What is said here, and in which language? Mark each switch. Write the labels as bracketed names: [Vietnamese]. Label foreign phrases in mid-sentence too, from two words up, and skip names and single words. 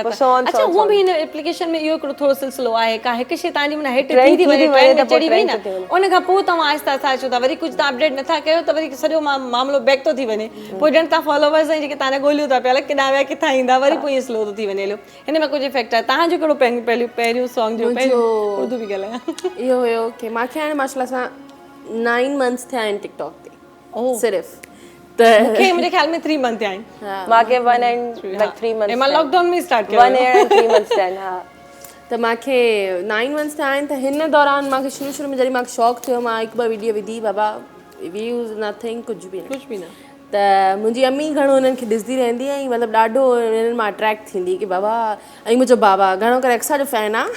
[Sindhi] अच्छा उहो बि हिन एप्लीकेशन में इहो हिकिड़ो थोरो सिलसिलो आहे का हिकु शइ तव्हांजी माना हिट थी वञे ट्रेंड में चढ़ी वई न उन खां पोइ तव्हां आहिस्ता आहिस्ता अचो था वरी कुझु तव्हां अपडेट नथा कयो त वरी सॼो मामिलो बैक थो थी वञे पोइ ॼण तव्हां फॉलोवर्स ऐं जेके तव्हां ॻोल्हियो था पिया किथां विया किथां ईंदा वरी पोइ ईअं स्लो थो थी वञे हलियो हिन में कुझु इफेक्ट आहे तव्हांजो कहिड़ो पहिरियों सॉन्ग जो उर्दू बि ॻाल्हायां इहो हुयो की मूंखे हाणे माशाल्लाह सां 9 मंथ्स थिया आहिनि टिकटॉक ते सिर्फ़ु मूंखे मुंहिंजे ख्याल में 3 मंथ आहिनि [English] मांखे 1 and 3 months [Sindhi] मां लॉकडाउन में स्टार्ट कयो [English] 1 year and 3 months आहिनि हा [Sindhi] त मूंखे 9 मंथ्स थिया आहिनि त हिन दौरान मूंखे शुरू में जॾहिं मूंखे शौक़ु थियो मां 1-2 वीडियो विधी बाबा [English] views nothing [Sindhi] कुझु बि न त मुंहिंजी अम्मी घणो हुननि खे ॾिसंदी रहंदी ऐं मतिलबु ॾाढो हिननि मां अट्रैक्ट थींदी की बाबा ऐं मुंहिंजो बाबा घणो करे अक्सा जो फैन